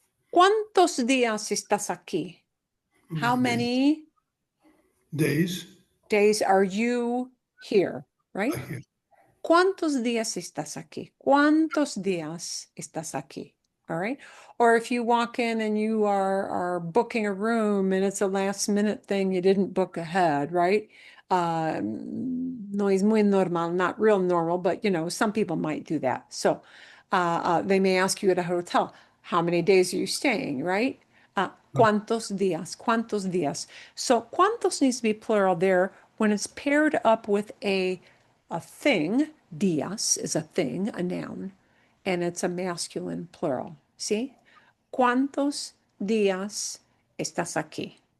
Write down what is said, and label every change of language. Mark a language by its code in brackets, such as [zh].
[es] ¿Cuántos días estás aquí? [en] How many Days. days are you here, right? [es] ¿Cuántos días estás aquí? ¿Cuántos días estás aquí? [en] All right. Or if you walk in and you are booking a room and it's a last minute thing, you didn't book ahead, right? [es] No es muy normal, [en] not real normal, but some people might do that. So they may ask you at a hotel, how many days are you staying, right? [es] ¿Cuántos días? ¿Cuántos días? [en] So cuántos needs to be plural there when it's paired up with a thing. Días is a thing, a noun, and it's a masculine plural. [es] ¿Sí? ¿Cuántos días estás aquí?